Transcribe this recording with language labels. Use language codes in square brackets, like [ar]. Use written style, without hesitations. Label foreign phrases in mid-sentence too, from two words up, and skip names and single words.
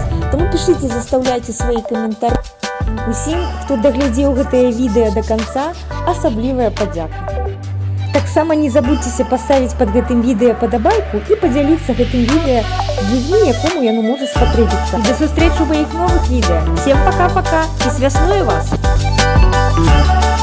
[be] Таму пішыце, застаўляйце свае каментары. Усім, хто даглядзеў гэтае відэа да канца, асаблівая падзяка. Таксама не забудзьцеся паставіць пад гэтым відэа падабайку і падзяліцца гэтым відэа з людзьмі, якому яно можа спатрэбіцца. До сустрэчы ў маіх новых відэа. [ru] Всем пока-пока [be] і з вясною вас!